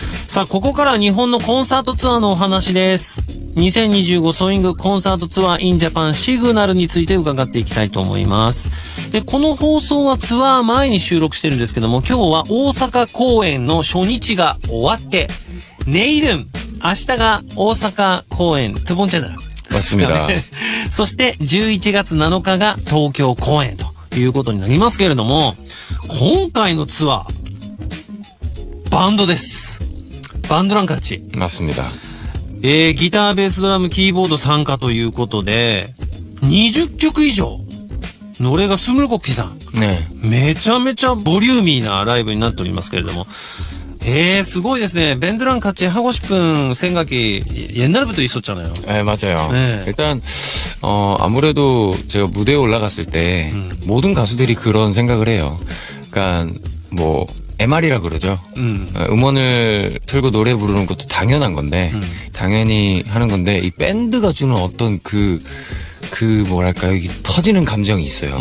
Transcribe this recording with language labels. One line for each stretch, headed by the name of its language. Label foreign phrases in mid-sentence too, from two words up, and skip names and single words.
Japanese: さあ、ここから日本のコンサートツアーのお話です。2025ソイングコンサートツアー in Japan シグナルについて伺っていきたいと思います。で、この放送はツアー前に収録してるんですけども、今日は大阪公演の初日が終わって、내일은明日が大阪公演
Korean: 두 번째날 맞습니다.
Japanese: そして11月7日が東京公演ということになりますけれども、今回のツアーバンドです。
Korean: 밴드랑 같이. 맞습니다.
Japanese: ギター、ベース、ドラム、キーボード参加ということで、20曲以上。
Korean: 노래가20곡 이상。
Japanese: ね。めちゃめちゃボリューミーなライブになっておりますけれども。すごいですね.
Korean: 밴드랑 같이 하고 싶은 생각이 옛날부터 있었잖아요. 네, 맞아요. 네. 일단, 아무래도 제가 무대에 올라갔을 때, 모든 가수들이 그런 생각을 해요. 그러니까, 뭐, MR이라 그러죠. 음원을 틀고 노래 부르는 것도 당연한 건데, 당연히 하는 건데, 이 밴드가 주는 어떤 뭐랄까요, 이 터지는 감정이 있어요.